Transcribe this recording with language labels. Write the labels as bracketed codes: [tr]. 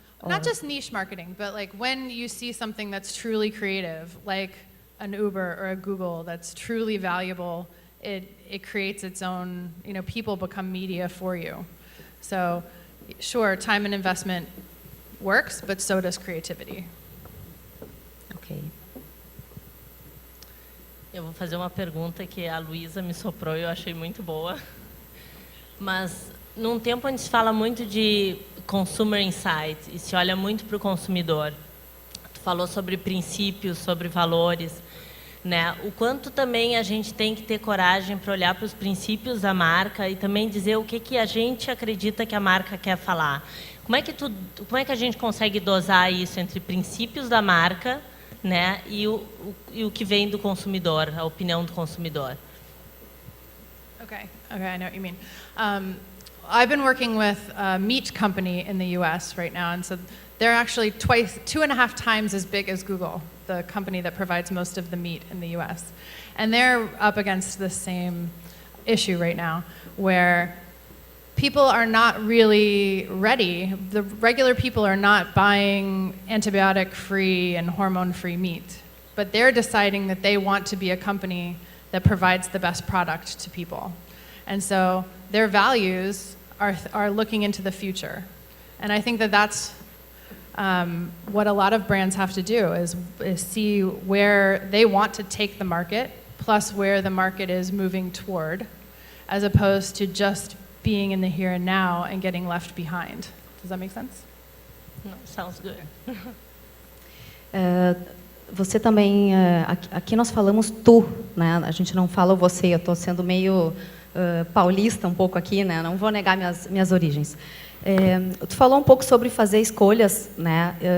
[en] Not just niche marketing, but like when you see something that's truly creative, like an Uber or a Google that's truly valuable, it creates its own, people become media for you. So sure, time and investment works, but so does creativity. Ok. [pt] Eu vou fazer uma pergunta que a Luísa me soprou e eu achei muito boa. Mas, num tempo onde se fala muito de consumer insight e se olha muito para o consumidor, tu falou sobre princípios, sobre valores, né? O quanto também a gente tem que ter coragem para olhar para os princípios da marca e também dizer o que a gente acredita que a marca quer falar. Como é que a gente consegue dosar isso entre princípios da marca, né, e o que vem do consumidor, a opinião do consumidor? [en] Okay, I know what you mean. I've been working with a meat company in the US right now, and so they're actually 2.5 times as big as Google, the company that provides most of the meat in the US. And they're up against the same issue right now, where people are not really ready. The regular people are not buying antibiotic-free and hormone-free meat, but they're deciding that they want to be a company that provides the best product to people. And so their values are looking into the future. And I think that that's what a lot of brands have to do, is see where they want to take the market, plus where the market is moving toward, as opposed to just being in the here and now and getting left behind. Does that make sense? No, sounds good. [pt] Você também, aqui nós falamos tu, né? A gente não fala você, eu estou sendo meio paulista um pouco aqui, né? Não vou negar minhas origens. Tu falou um pouco sobre fazer escolhas, né?